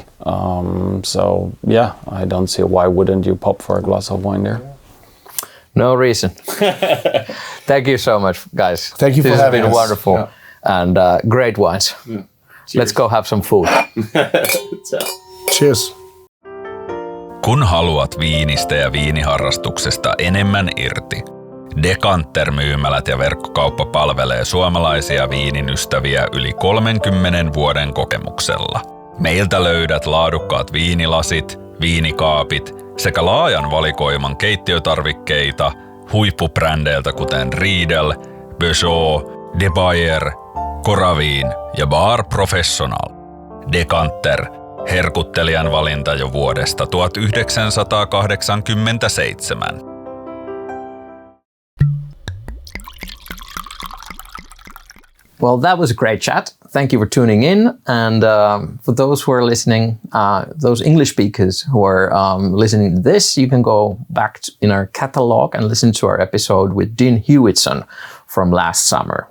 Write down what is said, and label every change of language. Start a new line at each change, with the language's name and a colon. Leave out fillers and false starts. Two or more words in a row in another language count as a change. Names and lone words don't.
English: So yeah, I don't see why wouldn't you pop for a glass of wine there. No reason. Thank you so much, guys. Thank you for having us. This has been wonderful and great wines. Let's go have some food. Cheers.
Finnish: Kun haluat viinistä ja viiniharrastuksesta enemmän irti, Decanter-myymälät ja verkkokauppa palvelee suomalaisia viinin ystäviä yli 30 vuoden kokemuksella. Meiltä löydät laadukkaat viinilasit, viinikaapit sekä laajan valikoiman keittiötarvikkeita huippubrändeiltä kuten Riedel, Peugeot, De Bayer, Coravin ja Bar Professional. Decanter, herkuttelijan valinta jo vuodesta 1987.
English: Well, that was a great chat. Thank you for tuning in. And for those who are listening, those English speakers who are listening to this, you can go back in our catalog and listen to our episode with Dean Hewitson from last summer.